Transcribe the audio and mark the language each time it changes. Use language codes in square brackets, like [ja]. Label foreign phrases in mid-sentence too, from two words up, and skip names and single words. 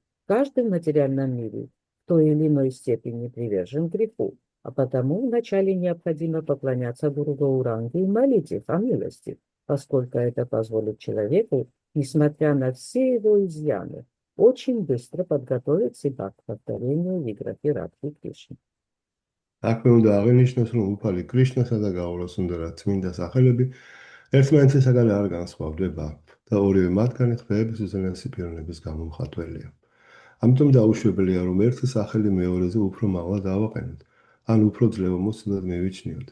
[ru] Каждый в материальном мире в той или иной степени привержен греху, а потому вначале необходимо поклоняться Гуру Гауранге и молить их о милости, поскольку это позволит человеку, несмотря на все его изъяны, очень быстро подготовить себя к повторению виграхи Радхи Кришны. [ka] აქვე უნდა აღინიშნოს, რომ უფალი კრიშნასა და გაურას უნდა წმინდა სახელები ერთმანეთისაგან არ განსხვავდება და ორივე მათგანი ხმების უზენაესი პიროვნების გამომხატველია. ამიტომ დაუშვებელია, რომ ერთი სახელი მეორეზე უფრო მაღლა დავაყენოთ, ან უფრო ძლევამოსილად მივიჩნიოთ.